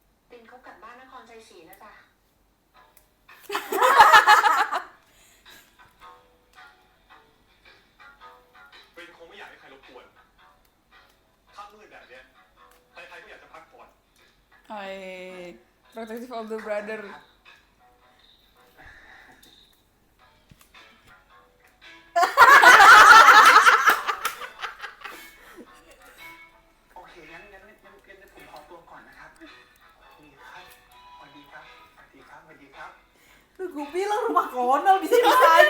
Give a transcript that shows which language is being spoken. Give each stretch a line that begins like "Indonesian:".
Thai: ตินเขากลับบ้านนครชัยศรีนะจ๊ะ เป็นคงไม่อยากให้ใครรบกวนค่ำมืดแบบเนี้ยใครๆก็อยากจะพักผ่อน
English: Hai, protective of the brother.
Thai: โอเคงั้นผมขอตัวก่อนนะครับนี่ครับสวัสดีครับสวัสดีครับสวัสดีครับ
Indonesian: Tuh gue bilang rumah Konal bisa bisa aja.